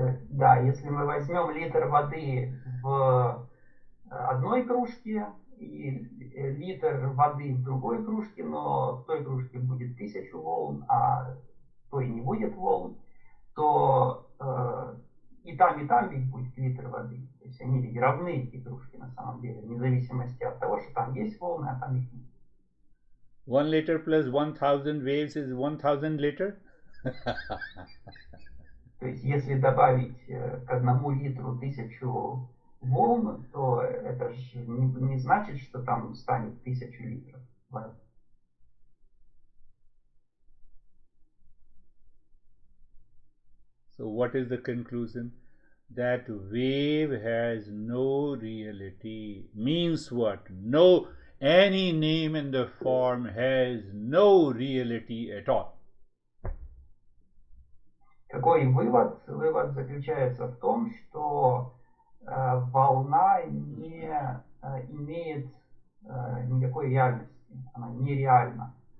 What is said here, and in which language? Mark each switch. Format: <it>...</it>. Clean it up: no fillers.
<ru>Да, если мы возьмем литр воды в одной кружке и литр воды в другой кружке, но в той кружке будет 1000 волн, а в той не будет волн, то и там ведь будет литр воды. То есть они ведь равны, эти кружки, на самом деле, вне зависимости от того, что там есть волны, а там их нет.</ru> <en>1 liter plus 1,000 waves is 1,000 liter?</en> <ru>То есть если добавить к 1 литру 1000 волн, то это же не значит, что там станет 1000 литров воды.</ru> <en>So what is the conclusion? That wave has no reality. Means what? No, any name in the form has no reality at all.</en> <ru>Какой вывод? Вывод заключается в том, что волна не имеет никакой реальности. Она нереальна.</ru>